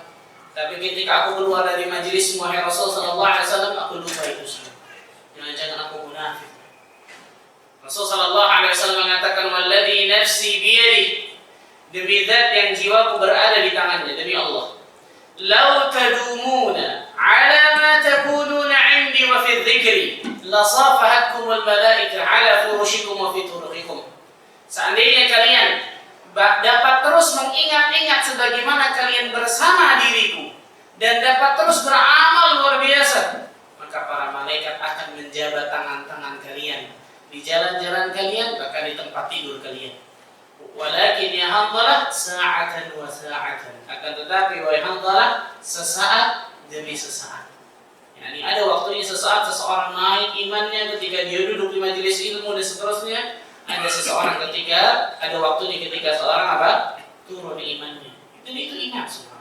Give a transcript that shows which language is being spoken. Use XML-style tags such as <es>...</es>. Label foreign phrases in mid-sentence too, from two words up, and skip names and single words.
<id>Tapi ketika aku keluar dari majelis wahai Rasul</id> <ar>صلى الله عليه وسلم,</ar> <id>aku lupa itu semua. Jangan-jangan aku munafik. Rasul</id> <ar>صلى الله عليه وسلم</ar> <id>mengatakan,</id> <ar>"والذي نفسي بيده."</ar> <id>Demi zat yang jiwaku berada di tangannya, demi Allah.</id> <ar>"لو تدومون على ما تقولون عندي وفي ذكري لصافحتكم الملائكة على فرشكم وفي طرقكم."</ar> <id>Seandainya kalian dapat terus mengingat-ingat sebagaimana kalian bersama diriku dan dapat terus beramal luar biasa, maka para malaikat akan menjabat tangan-tangan kalian di jalan-jalan kalian, bahkan di tempat tidur kalian.</id> <ar>ولكن يا حنظلة ساعة وساعة.</ar> <id>Akan tetapi wahai Hamzalah, sesaat demi sesaat. Yani ada waktunya sesaat seseorang naik imannya ketika dia duduk di majelis ilmu dan seterusnya. Ada seseorang ada waktunya ketika seorang turun imannya. Itu iman semua.</id>